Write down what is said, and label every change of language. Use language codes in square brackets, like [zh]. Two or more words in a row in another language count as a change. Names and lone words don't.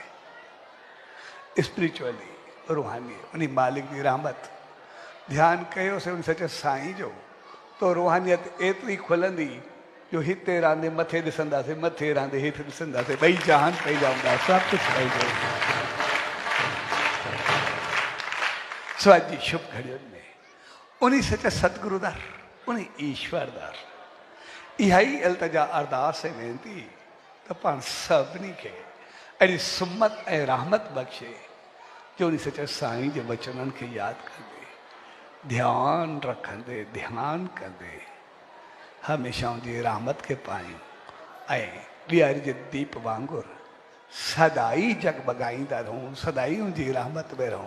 [sd] स्पिरिचुअली, रूहानी, उन मालिक जी रहमत, ध्यानु कयोसीं उन सच साईं जो, तो रूहानियत एतिरी खुलंदी जो हिते रहंदे मथे ॾिसंदासीं, मथे रहंदे हेठि ॾिसंदासीं, ॿई जहान पंहिंजा हूंदा, सभु कुझु पंहिंजो। स्वाद जी शुभ घड़ियुनि में उन सच सतगुरु दर, उन ईश्वर दर इहा ई इल्तिजा, अरदास ऐं वेनती त पाण सभिनी खे अहिड़ी सुमत ऐं रहमत बख़्शे जो उन सच साईं जे वचननि खे यादि कंदे, ध्यानु रखंदे, ध्यानु कंदे हमेशह उनजी रहमत खे पायूं ऐं ॾियारी जे दीप वांगुरु सदाई जगमगाईंदा रहूं, सदाई उनजी रहमत में रहूं।